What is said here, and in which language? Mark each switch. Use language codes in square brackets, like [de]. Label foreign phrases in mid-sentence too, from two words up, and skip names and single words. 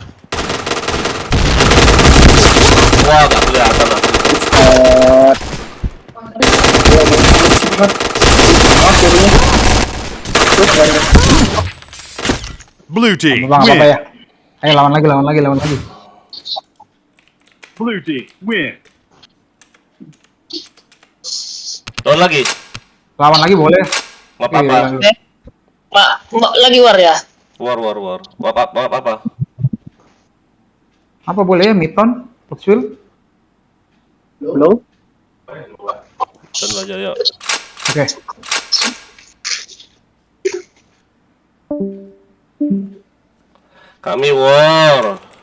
[id] Wah, gak kelihatan aku. [en] Blue team [id] Bang, apa [en] win. [id] ya? Ayo lawan lagi. [en] Blue team win. [id] Lawan lagi. Lawan lagi boleh. Mau apa? Lagi war ya? War. Apa? Apa boleh ya? Midtown, Foxville. Belum. Dan aja yuk. Oke. Kami war.